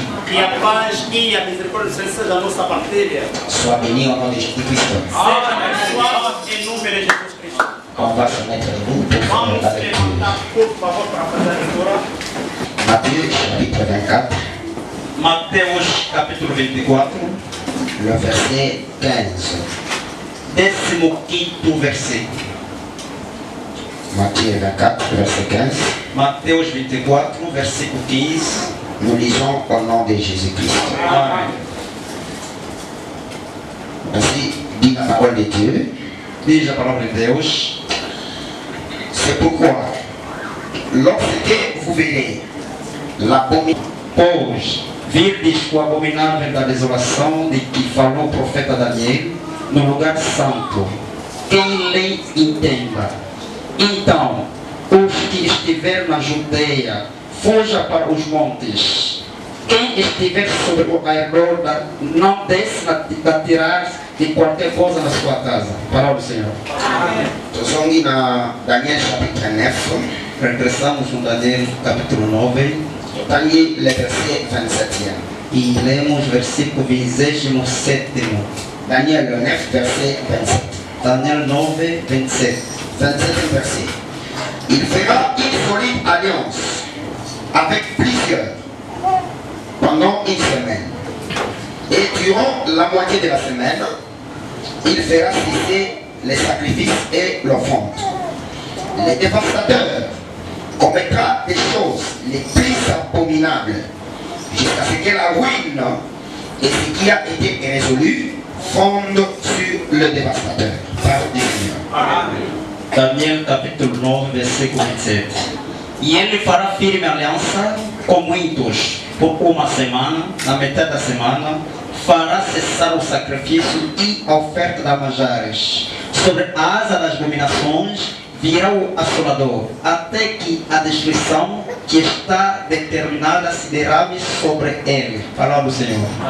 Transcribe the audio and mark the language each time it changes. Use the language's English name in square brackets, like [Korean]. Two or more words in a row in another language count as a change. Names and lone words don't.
[Portuguese] Que a paz e a misericórdia seja da nossa partilha. [French] Sois béni au nom de Jésus-Christ. [Portuguese] Seja abençoado em nome de Jesus Cristo. [French] On va se mettre debout pour faire [Portuguese] Vamos [French] la se lecture. [Portuguese] levantar, por favor, para fazer a leitura. [French] Matthieu chapitre 24, [Portuguese] Mateus capítulo 24, [French] le verset 15. 15º verset. Matthieu 24, verset 15. [Portuguese] Mateus 24, versículo 15. [French] Nous lisons au nom de Jésus-Christ. [Portuguese] Amém. [French] Ainsi dit la parole de Dieu. [Portuguese] Diz a palavra de Deus. [French] C'est pourquoi, lorsque vous verrez l'abomination, [Portuguese] Pois virdes o abominável da desolação de que falou o profeta Daniel no lugar santo, quem lhe entenda. Então, os que estiver na Judeia, fuja para os montes. Quem estiver sobre o arredor, não desce a tirar de qualquer coisa na sua casa. Palavra do Senhor. [French] nous sommes dans Daniel chapitre 9, [Portuguese] Regressamos no Daniel capítulo 9 [French] Daniel le verset 27e. [Portuguese] e lemos versículo 27. [French] Daniel le 9, verset 27. Daniel 9, 27. 27e verset. Il fera une solide alliance avec plusieurs pendant une semaine. Et durant la moitié de la semaine, il fera cesser les sacrifices et l'offrande. Le dévastateur commettra des choses les plus abominables jusqu'à ce que la ruine et ce qui a été résolu fondent sur le dévastateur. Parole du Seigneur. [Portuguese] Daniel capítulo 9, versículo 27. E ele fará firme aliança com muitos por uma semana, na metade da semana, fará cessar o sacrifício e a oferta de manjares. Sobre a asa das abominações virá o assolador, até que a destruição que está determinada se derrame sobre ele. Palavra do Senhor.